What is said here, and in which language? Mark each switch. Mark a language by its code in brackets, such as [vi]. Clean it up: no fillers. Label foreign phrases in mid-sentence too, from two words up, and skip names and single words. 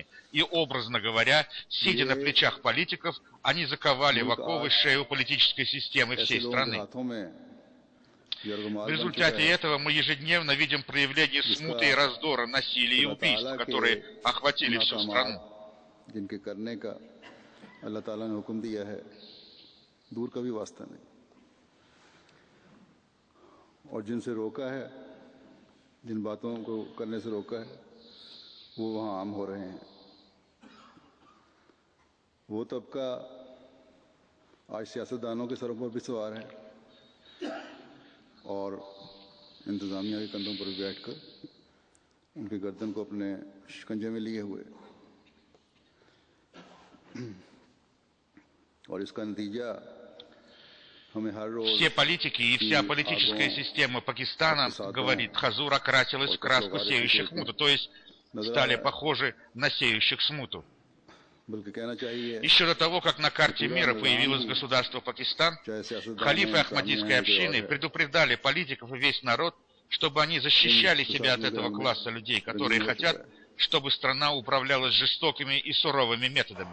[ru] И, образно говоря, сидя на плечах политиков, они заковали в оковы шею политической системы всей страны. В результате этого мы ежедневно видим проявление смуты и раздора, насилия и убийств, которые охватили всю страну. [ur] اور جن سے روکا ہے، جن باتوں کو کرنے سے روکا ہے، وہ وہاں عام ہو رہے ہیں. وہ طبقہ آج سیاستدانوں کے سروں پر بھی سوار ہے اور انتظامیہ کے کندھوں پر بیٹھ کر ان کے گردن کو اپنے شکنجے میں لیے ہوئے اور اس کا نتیجہ [ru] Все политики и вся политическая система Пакистана, говорит Хазур, окрасилась в краску сеющих смуту, то есть стали похожи на сеющих смуту. Еще до того, как на карте мира появилось государство Пакистан, халифы Ахмадийской общины предупреждали политиков и весь народ, чтобы они защищали себя от этого класса людей, которые хотят, чтобы страна управлялась жестокими и суровыми методами.